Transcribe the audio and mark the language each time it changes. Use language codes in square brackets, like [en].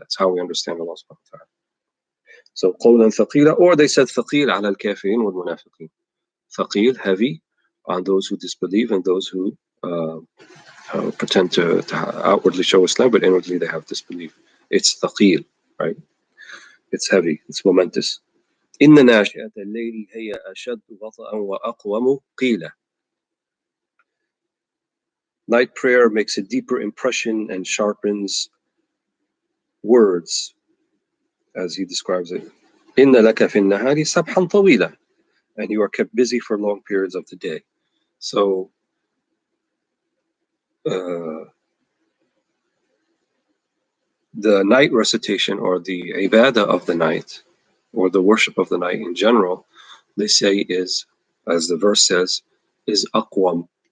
[en] That's how we understand Allah subhanahu wa ta'ala. So qawlan thaqila, or they said [ar] thaqil ala al-kafirin wal munafiqin. [en] Thaqil, heavy on those who disbelieve and those who pretend to outwardly show Islam, but inwardly they have disbelief. It's thaqil, right? It's heavy, it's momentous. [ar] إن ناشئة الليل هي أشد وطئا وأقوم قيلا. [en] Night prayer makes a deeper impression and sharpens words, as he describes it. [ar] إن لك في النهار سبحا طويلا, [en] and you are kept busy for long periods of the day. So the night recitation, or the ibadah of the night, or the worship of the night in general, they say is, as the verse says, is aqwam.